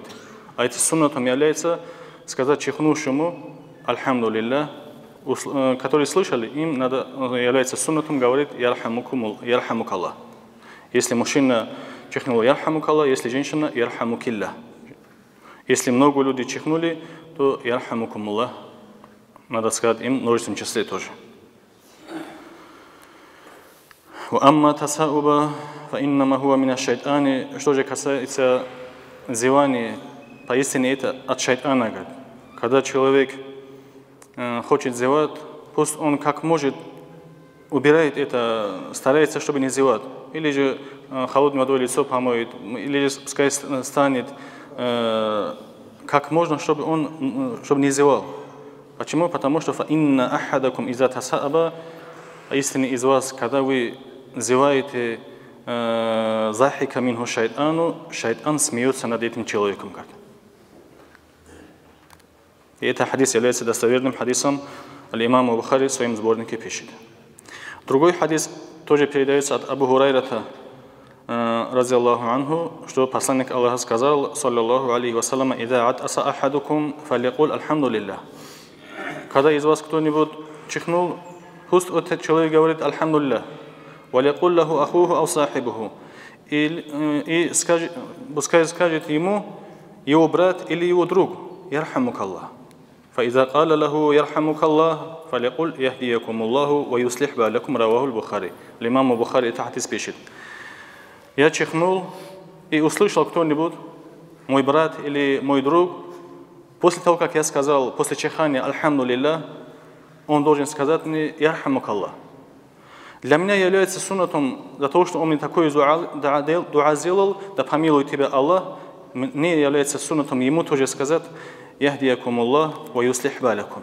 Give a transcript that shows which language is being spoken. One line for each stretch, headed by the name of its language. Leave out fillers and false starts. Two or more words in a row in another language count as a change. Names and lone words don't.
Russian: А этим суннатом является сказать чихнувшему «Альхамдулиллах», которые слышали, им является суннатом говорить
Arabic: «يرحمك الله».
Russian: Если мужчина чихнул
Arabic: «يرحمك الله»,
Russian: если женщина «Ярхамукиллах». Если много людей чихнули, то «Ярхамукумуллах». Надо сказать им в множественном числе тоже.
Arabic: وَأَمَّا تَسَاؤُبَ فَإِنَّمَا هُوَ مِنَ الشَّيْطَانِ.
Russian: Что же касается зевания, поистине это от шайтана. Когда человек хочет зевать, пусть он как может убирает это, старается, чтобы не зевать. Или же холодной водой лицо помоет, или же пускай станет как можно, чтобы он не зевал. Почему? Потому что
Arabic: فَإِنَّ أَحَدَكُمْ إِذَا تَسَأَبَ.
Russian: Истинно из вас, когда вы зеваете
Arabic: ضحك منه الشيطان,
Russian: шайтан смеется над этим человеком. И этот хадис является достоверным хадисом. Аль-имам Бухари в своем сборнике пишет. Другой хадис тоже передается от Абу Хурайрата,
Arabic: رضي الله عنه,
Russian: что посланник Аллаха сказал,
Arabic: صلى الله عليه وسلم إذا عطس أحدكم فليقل الحمد لله».
Russian: Когда из вас кто-нибудь чихнул, пусть этот человек говорит «Альхамдулиллах».
Arabic: «وليقل له أخوه أو صاحبه».
Russian: И пускай скажет ему его брат или его друг
Arabic: «يرحمك الله». فإذا قال له يرحمك الله فليقل يهديكم الله ويصلح بالكم. رواه البخاري.
Russian: Имам Бухари это хадис пишет. Я чихнул и услышал кто-нибудь, мой брат или мой друг, после того, как я сказал, после чихания «Альхамдулиллах», он должен сказать мне
Arabic: «يرحمك الله».
Russian: Для меня является суннатом, за то, что он мне такой дуа сделал, да помилуй тебя Аллах, мне является суннатом ему тоже сказать
Arabic: «يهديكم الله ويصلح بالكم».